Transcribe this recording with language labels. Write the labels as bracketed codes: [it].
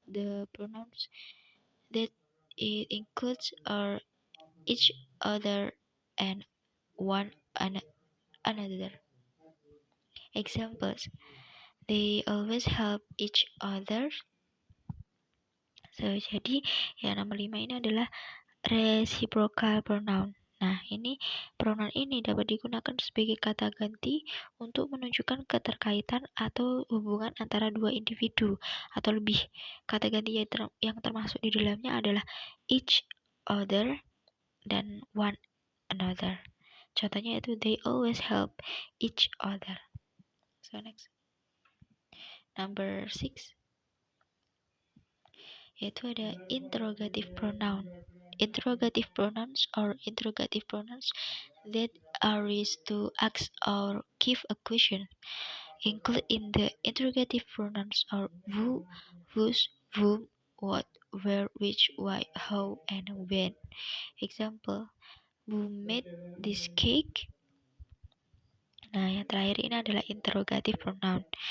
[en] The pronouns that it includes are each other and one another. Examples: they always help each other. [id] So, jadi yang nomor 5 ini adalah reciprocal pronoun. Nah, ini pronoun ini dapat digunakan sebagai kata ganti untuk menunjukkan keterkaitan atau hubungan antara dua individu atau lebih. Kata ganti yang termasuk di dalamnya adalah each other dan one another. Contohnya itu [en] they always help each other. So next. Number 6 [id] yaitu ada [en] interrogative pronoun. Interrogative pronouns or interrogative pronouns that are used to ask or give a question. Include in the interrogative pronouns are who, whose, whom, what, where, which, why, how, and when. Example: who made this cake? [id] Nah, yang terakhir ini adalah interrogative pronoun.